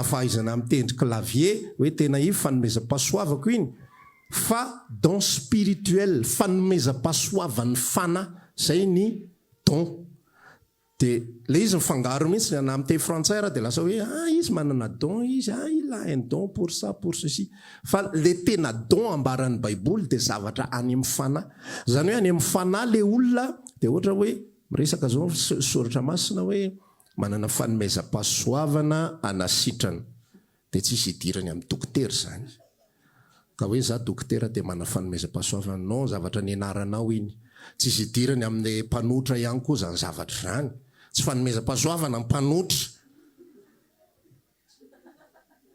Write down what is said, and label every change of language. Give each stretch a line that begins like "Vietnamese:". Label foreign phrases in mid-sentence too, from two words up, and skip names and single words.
Malagasy: fahaizana mitendry clavier hoe tena io fanomezam-pahasoavako iny fa
French: don spirituel
Malagasy: fanomezam-pahasoavan'ny fanahy zay ny don dia le izy mifangaro mihitsy ny ana miteny frantsay raha dia lasa hoe izy manana don izy
French: il a un don pour ça pour ceci
Malagasy: fa le tena don ambaran'ny baiboly dia zavatra any amin'ny fanahy zany hoe any amin'ny fanahy le olona dia ohatra hoe miresaka zao soratra masina hoe manana fanomezam-pahasoavana anasitrana dia tsisy idirany amin'ny dokotera zany ka hoe za dokotera dia manana fanomezam-pahasoavana non zavatra ny anaranao iny tsisy idirany amin'ny mpanotra ihany koa zany zavatra zany tsy fanomezam-pahasoavana ny mpanotra